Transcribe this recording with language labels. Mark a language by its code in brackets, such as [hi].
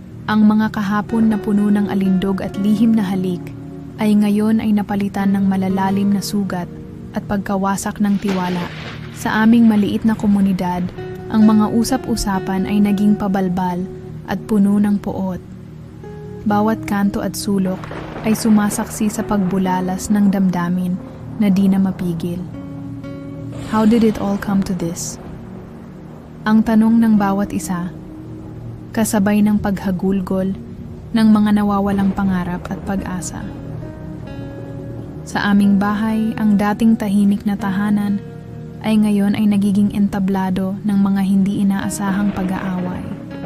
[tl] Ang mga kahapon na puno ng alindog at lihim na halik ay ngayon ay napalitan ng malalalim na sugat at pagkawasak ng tiwala. Sa aming maliit na komunidad, ang mga usap-usapan ay naging pabalbal at puno ng poot. Bawat kanto at sulok ay sumasaksi sa pagbulalas ng damdamin na di na mapigil. [en] How did it all come to this? [tl] Ang tanong ng bawat isa, kasabay ng paghagulgol ng mga nawawalang pangarap at pag-asa. Sa aming bahay, ang dating tahimik na tahanan ay ngayon ay nagiging entablado ng mga hindi inaasahang pag-aaway.